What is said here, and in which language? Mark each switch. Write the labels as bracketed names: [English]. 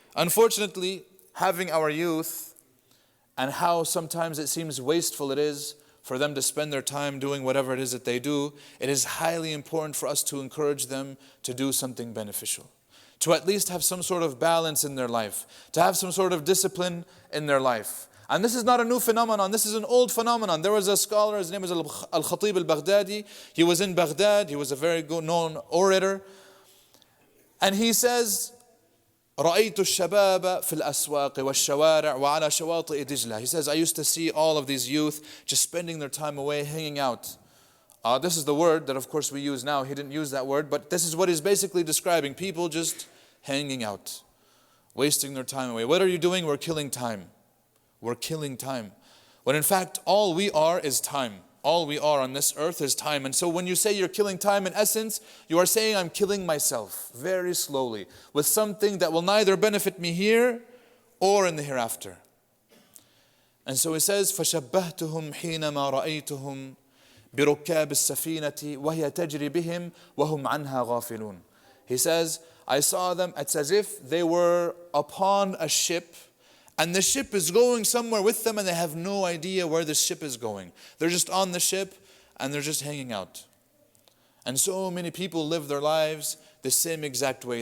[English] Unfortunately, having our youth and how sometimes it seems wasteful it is for them to spend their time doing whatever it is that they do, it is highly important for us to encourage them to do something beneficial. To at least have some sort of balance in their life. To have some sort of discipline in their life. And this is not a new phenomenon, this is an old phenomenon. There was a scholar, his name is Al-Khatib al-Baghdadi. He was in Baghdad, he was a very good known orator. And he says, [Arabic] رأيت الشباب في الأسواق والشوارع وعلى شواطئ دجلة. [English] He says, I used to see all of these youth just spending their time away, hanging out. This is the word that of course we use now. He didn't use that word, but this is what he's basically describing. People just hanging out, wasting their time away. What are you doing? We're killing time. We're killing time. When in fact, all we are is time. All we are on this earth is time. And so when you say you're killing time, in essence, you are saying I'm killing myself very slowly with something that will neither benefit me here or in the hereafter. And so he says, [Arabic] فَشَبَّهْتُهُمْ حِينَمَا رَأَيْتُهُمْ بِرُكَّابِ السَّفِينَةِ وَهِيَ تَجْرِي بِهِمْ وَهُمْ عَنْهَا غَافِلُونَ. [English] He says, I saw them, it's as if they were upon a ship, and the ship is going somewhere with them and they have no idea where the ship is going. They're just on the ship and they're just hanging out. And so many people live their lives the same exact way.